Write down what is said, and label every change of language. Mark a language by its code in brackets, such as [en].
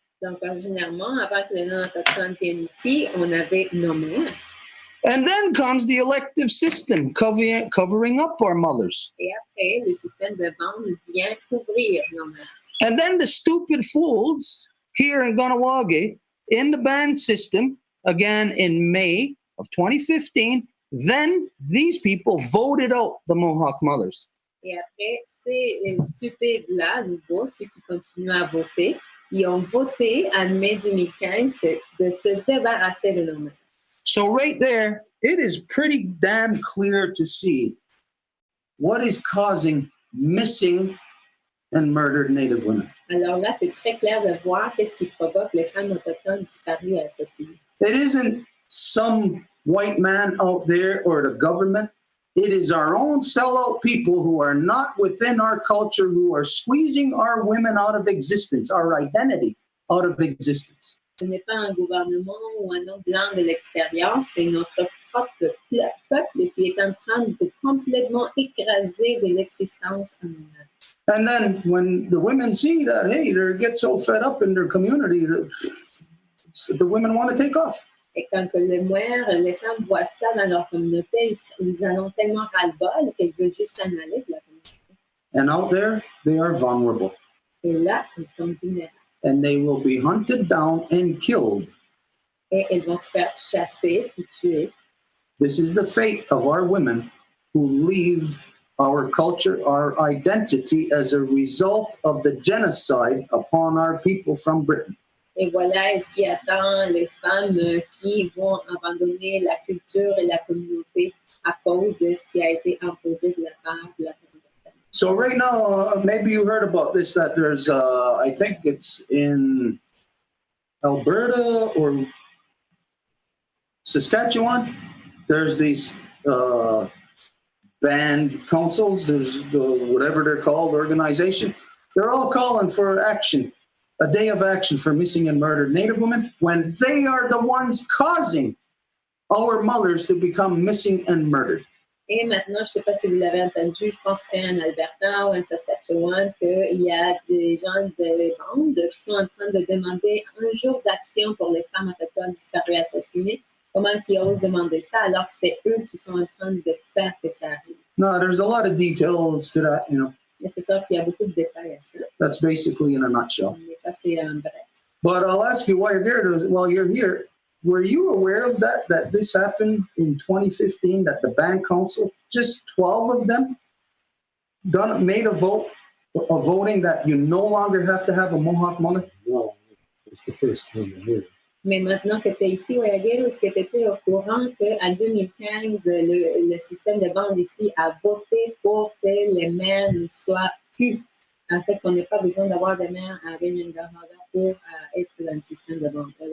[fr] Donc, originairement, avant que les non-autochtones viennent ici, on avait nos mères. [en] And then comes the elective system covering up our mothers. [fr] Et après, le système de bande vient couvrir nos mères. [en] And then the stupid fools here in Kahnawake in the band system, again in May of 2015, then these people voted out the Mohawk mothers. [fr] Et après, ces stupides-là, à nouveau, ceux qui continuent à voter, ils ont voté en mai 2015 de se débarrasser de nos mères. [en] So right there, it is pretty damn clear to see what is causing missing and murdered Native women. [fr] Alors là, c'est très clair de voir qu'est-ce qui provoque les femmes autochtones disparues et assassinées. [en] It isn't some white man out there or the government. It is our own sellout people who are not within our culture, who are squeezing our women out of existence, our identity out of existence. [fr] Ce n'est pas un gouvernement ou un homme blanc de l'extérieur, c'est notre propre peuple qui est en train de complètement écraser de l'existence en nous-mêmes. [en] And then when the women see that, hey, they get so fed up in their community, the women want to take off. [fr] Et quand les femmes voient ça dans leur communauté, ils en ont tellement ras-le-bol qu'elles veulent juste s'en aller de la communauté. [en] And out there, they are vulnerable. [fr] Et là, ils sont vulnérables. [en] And they will be hunted down and killed. [fr] Et elles vont se faire chasser et tuer. [en] This is the fate of our women who leave our culture, our identity as a result of the genocide upon our people from Britain. [fr] Et voilà ce qui attend les femmes qui vont abandonner la culture et la communauté à cause de ce qui a été imposé de la part de la communauté. [en] So right now, maybe you heard about this, that there's, I think it's in Alberta or Saskatchewan, there's these band councils, there's whatever they're called, organization. They're all calling for action, a day of action for missing and murdered Native women when they are the ones causing our mothers to become missing and murdered. [fr] Et maintenant, je ne sais pas si vous l'avez entendu, je pense que c'est en Alberta ou en Saskatchewan qu'il y a des gens de bandes qui sont en train de demander un jour d'action pour les femmes autochtones disparues et assassinées. Comment ils osent demander ça alors que c'est eux qui sont en train de faire que ça arrive? [en] No, there's a lot of details to that, you know. [fr] Mais c'est sûr qu'il y a beaucoup de détails à ça. [en] That's basically in a nutshell. [fr] Mais ça, c'est un bref. [en] But I'll ask you while you're here, were you aware of that this happened in 2015, that the band council, just 12 of them, made a voting that you no longer have to have a Mohawk mother? No, it's the first time I hear it. [fr] Mais maintenant que tu es ici au Yaguero, est-ce que tu étais au courant qu'en 2015, le système de bande ici a voté pour que les mères ne soient plus, en fait, qu'on n'ait pas besoin d'avoir des mères à Réunion-Garada pour être dans le système de bande?